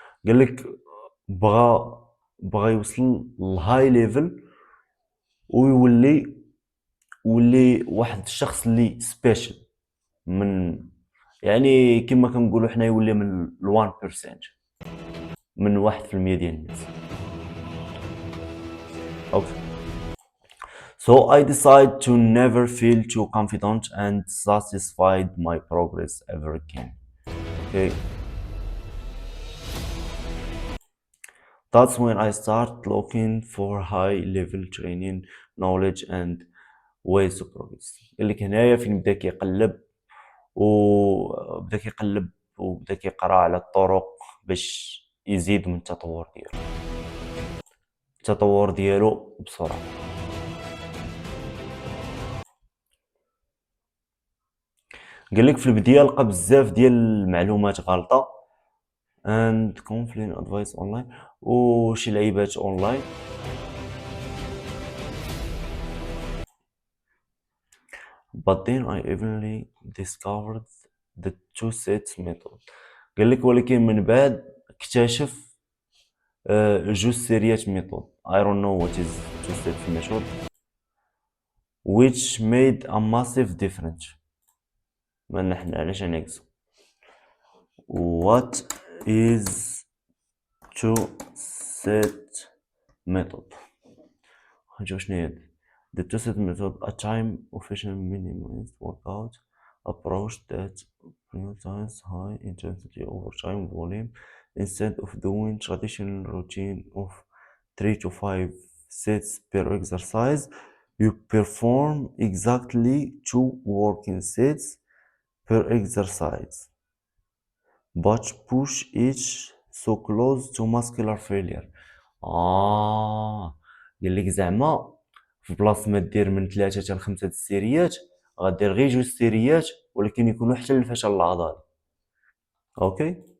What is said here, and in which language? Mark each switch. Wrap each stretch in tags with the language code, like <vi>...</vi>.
<ar>قالك بغى يوصل للهاي ليفل ويولي واحد الشخص اللي سبيشال، من يعني كما كنقولوا حنا يولي من 1%، من 1% ديال الناس. اوكي.</ar> <en>So I decided to never feel too confident and satisfied my progress ever again. Okay. That's when I started looking for high level training, knowledge and ways to progress.</en> <ar>اللي هنايا فين بدا كيقلب وبدا كيقرا على الطرق باش يزيد من التطور ديالو بسرعه. قالك في البدايه لقى بزاف ديال المعلومات غلطه</ar> <en>and conflicting advice online</en> <ar>وشي لعيبات اونلاين.</ar> <en>but then I eventually discovered the two sets method.</en> <ar>قالك ولكن من بعد اكتشف جوج سيريات ميثود.</ar> <en>I don't know what is two sets method which made a massive difference.</en> <ar>ما نحن علاش نعكسو.</ar> <en>what is two set method؟</en> <ar>نشوف شنو هي.</ar> <en>The two set method a time efficient minimized workout approach that prioritizes high intensity over time volume instead of doing traditional routine of 3 to 5 sets per exercise. You perform exactly 2 working sets per exercise but push each so close to muscular failure.</en> <ar>قال لك زعما في بلاصه ما دير من 3 حتى ل 5 السيريات غدير غير 2 سيريات ولكن يكونوا حتى للفشل العضلي. اوكي.</ar>